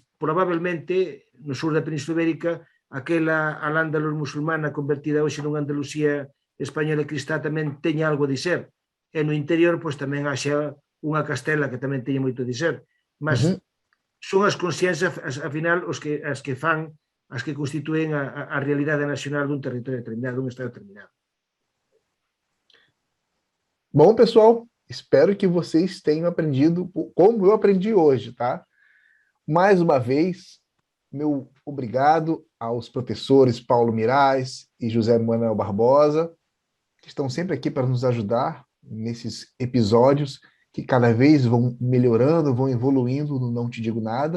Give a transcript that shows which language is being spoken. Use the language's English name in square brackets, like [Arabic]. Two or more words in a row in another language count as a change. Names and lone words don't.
[Galician] Probablemente, no sur da Península Ibérica, aquela Al-Ándalus musulmana convertida hoxe nunha Andalucía española e cristá tamén teña algo de ser. E no interior, pois tamén haxa unha Castela que tamén teña moito de ser. Mas son as consciencias, afinal, as que constituen a realidade nacional dun territorio determinado, dun estado determinado. [Portuguese] Bom, pessoal, espero que vocês tenham aprendido como eu aprendi hoje, tá? Mais uma vez, meu obrigado aos professores Paulo Mirais e José Manuel Barbosa, que estão sempre aqui para nos ajudar nesses episódios que cada vez vão melhorando, vão evoluindo no Não Te Digo Nada.